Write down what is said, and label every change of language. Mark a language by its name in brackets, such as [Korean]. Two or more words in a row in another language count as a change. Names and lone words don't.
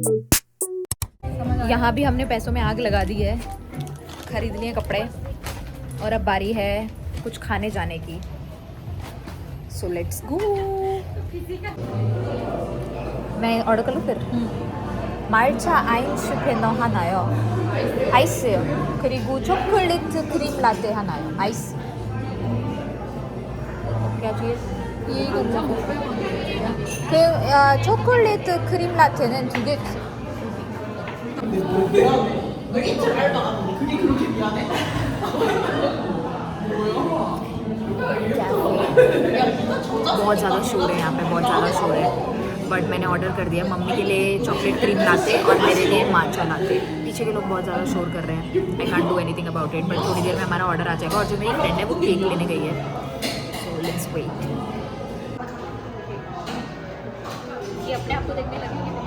[Hindi] यहाँ भी हमने पैसों में आग लगा दी है, खरीद लिए कपड़े। और अब बारी है कुछ खाने जाने की, [English] so let's go. [Hindi] मैं ऑर्डर कर लूँ फिर? [Korean] 말차 아인슈페너 하나요. 아이스요. 그리고 초콜릿 크림 라떼 하나요. 아이스. [Hindi] क्या चाहिए? यही करना। [Korean] 그 초콜릿 크림 라떼는 2개 주세요. [Hindi] बहुत ज़्यादा शोर है यहाँ पे, बहुत ज़्यादा शोर है। बट मैंने ऑर्डर कर दिया, मम्मी के लिए [English] chocolate cream latte [Hindi] और मेरे लिए [English] matcha latte. [Hindi] पीछे के लोग बहुत ज़्यादा शोर कर रहे हैं, [English] I can't do anything about it, but [Hindi] थोड़ी देर में हमारा ऑर्डर आ जाएगा। और जो मेरी फ्रेंड है वो केक लेने गई है, [English] so let's wait. [Hindi] ये अपने आप को देखने लगेंगे।